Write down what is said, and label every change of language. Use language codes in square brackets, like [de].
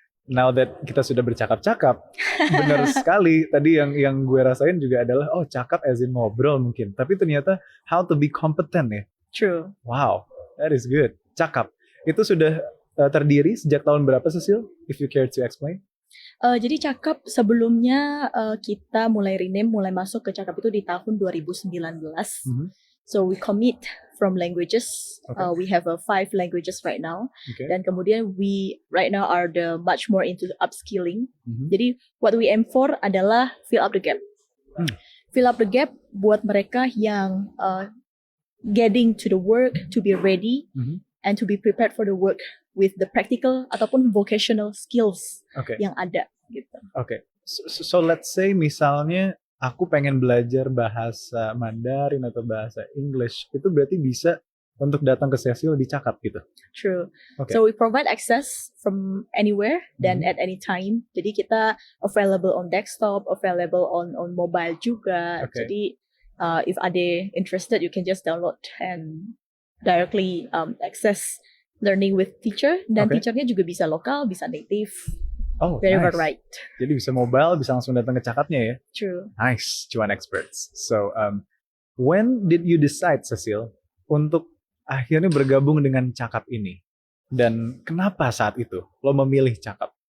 [en] Now that [id] kita sudah bercakap-cakap, benar sekali tadi yang gue rasain juga adalah cakap as in ngobrol mungkin, tapi ternyata [en] how to be competent [id] ya. [en] True. Wow, that is good. [id] Cakap itu sudah terdiri sejak tahun berapa Cecil? [en] If you care to explain. [id] Jadi Cakap sebelumnya kita mulai masuk ke Cakap itu di tahun 2019. [en] So we commit from languages. We have 5 languages right now. [id] Dan kemudian [en] we right now are much more into the upskilling. Jadi what we aim for adalah fill up the gap. Fill up the gap [id] buat mereka yang [en] getting to the work, to be ready and to be prepared for the work with the practical ataupun vocational skills [id] yang ada gitu. [en] So let's say [id] misalnya aku pengen belajar bahasa Mandarin atau bahasa English, itu berarti bisa untuk datang ke Cecil di Cakap gitu? [en] True. So we provide access from anywhere dan at any time. [id] Jadi kita [en] available on desktop, available on mobile juga. Jadi if ada interested, you can just download and directly access learning with teacher. [id] Dan teachernya juga bisa lokal, bisa native. [en] Very right. [id] Jadi bisa mobile, bisa langsung datang ke Cakapnya ya? [en] True. Nice, Cuan Experts. So, when did you decide, [id] Cecil, untuk akhirnya bergabung dengan Cakap ini? Dan kenapa saat itu lo memilih Cakap?